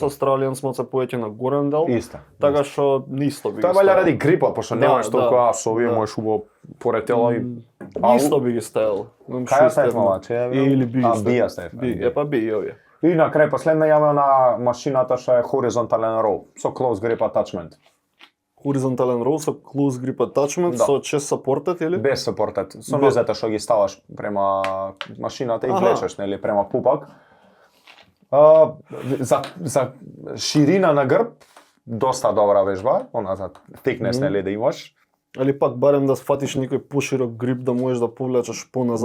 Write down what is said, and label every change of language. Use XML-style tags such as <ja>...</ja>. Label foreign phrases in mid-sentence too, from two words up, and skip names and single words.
<mk>со Австралијан малце повеќе на горен дел. Исто. Така што исто би Тоа ги валја ставил. ради грипот, пошто Да, немаш толку да, со овие да. можеш убаво поред тело и Исто би ги ставил. Кај ја ставив мала, че ја Или би ги А, ставил. би ја ставив. Би, па би и овие. И на крај последна јавна на машината што е хоризонтален рол со</mk> <en>close grip attachment.</en> <mk>Хоризонтален рол со</mk> <en>close grip attachment,</en> <mk>Да. со</mk> <en>chest supported</en> <mk>или? Без сапортет. Со Без. нозете што ги ставаш према машината и Аха. влечеш, нели, према пупак. За ширина на грб доста добра вежба, она за thickness, нели, да имаш. Или пак барем да сфатиш некој поширок грип да можеш да повлечеш поназад,</mk>